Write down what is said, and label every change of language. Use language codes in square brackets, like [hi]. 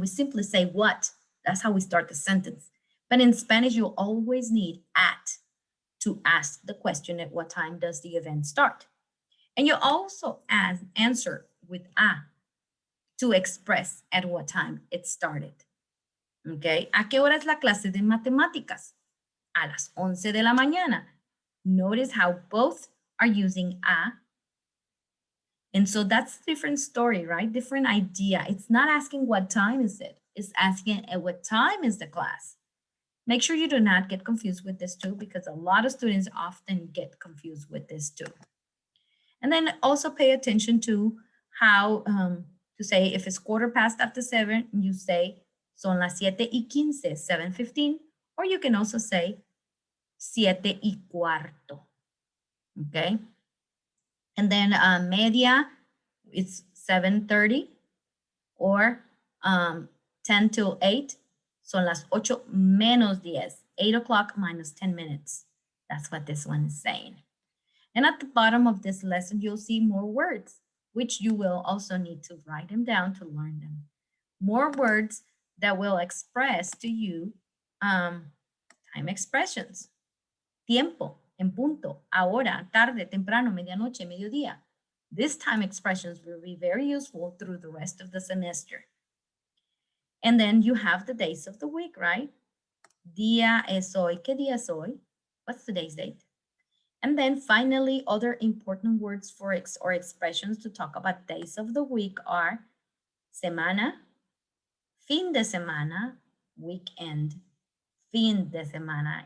[en] We simply say what. That's how we start the sentence. But in Spanish, you always need at to ask the question, at what time does the event start? And you also answer with a to express at what time it started. [es] Okay, ¿a qué hora es la clase de matemáticas? A las 11 de la mañana. [en] Notice how both are using a. And so that's a different story, right? Different idea. It's not asking what time is it. It's asking at what time is the class. Make sure you do not get confused with this too, because a lot of students often get confused with this too. And then also pay attention to how to say if it's 7:15, you say [es] son las 7:15, [en] 7:15, or you can also say 7:15. Okay. And then media, it's 7:30, or 10 till 8, [es] son las 8 menos 10, [en] 8 o'clock minus 10 minutes. That's what this one is saying. And at the bottom of this lesson, you'll see more words, which you will also need to write them down to learn them. More words that will express to you time expressions. [es] Tiempo, en punto, ahora, tarde, temprano, medianoche, mediodía. [en] These time expressions will be very useful through the rest of the semester. And then you have the days of the week, right? [es] Día es hoy. ¿Qué día es hoy? [en] What's today's date? And then finally, other important words for or expressions to talk about days of the week are semana, [es] fin de semana, [en] weekend, fin de semana.